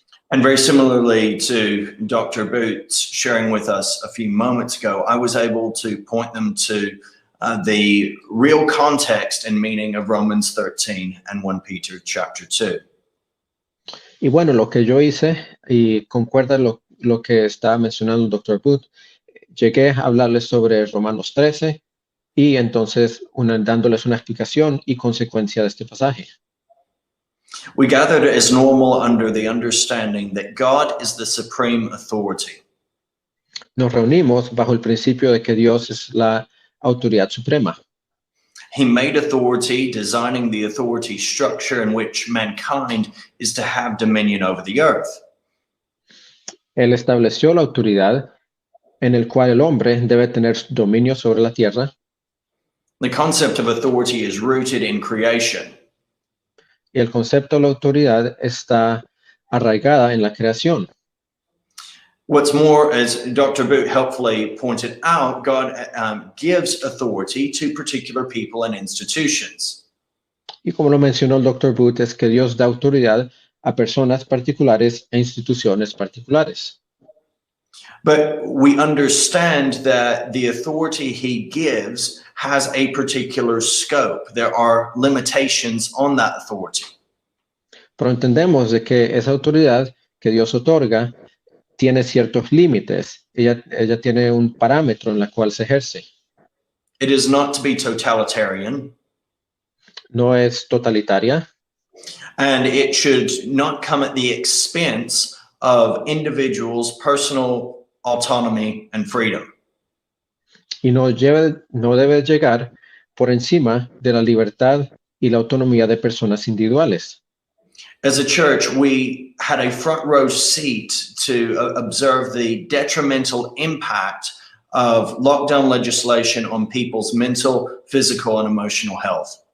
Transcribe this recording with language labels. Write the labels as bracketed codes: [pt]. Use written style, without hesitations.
[en] And very similarly to Dr. Boots sharing with us a few moments ago, I was able to point them to the real context and meaning of Romans 13 and 1 Peter chapter 2. [es] Y bueno, lo que yo hice, y concuerda lo que estaba mencionando el Dr. Booth, llegué a hablarles sobre Romanos 13 y entonces dándoles una explicación y consecuencia de este pasaje. [en] We gathered as normal under the understanding that God is the supreme authority. [es] Nos reunimos bajo el principio de que Dios es la autoridad suprema. [en] He made authority, designing the authority structure in which mankind is to have dominion over the earth. [es] Él estableció la autoridad en el cual el hombre debe tener dominio sobre la tierra. [en] The concept of authority is rooted in creation. [es] Y el concepto de la autoridad está arraigada en la creación. [en] What's more, as Dr. Boot helpfully pointed out, God gives authority to particular people and institutions. [es] Y como lo mencionó el Dr. Booth, es que Dios da autoridad a personas particulares e instituciones particulares. [en] But we understand that the authority he gives has a particular scope. There are limitations on that authority. [es] Pero entendemos de que esa autoridad que Dios otorga tiene ciertos límites. Ella tiene un parámetro en la cual se ejerce. [en] It is not to be totalitarian. [es] No es totalitaria. [en] And it should not come at the expense of individuals' personal autonomy and freedom. [es] Y no debe llegar por encima de la libertad y la autonomía de personas individuales. [en] As a church, we had a front row seat to observe the detrimental impact of lockdown legislation on people's mental, physical, and emotional health.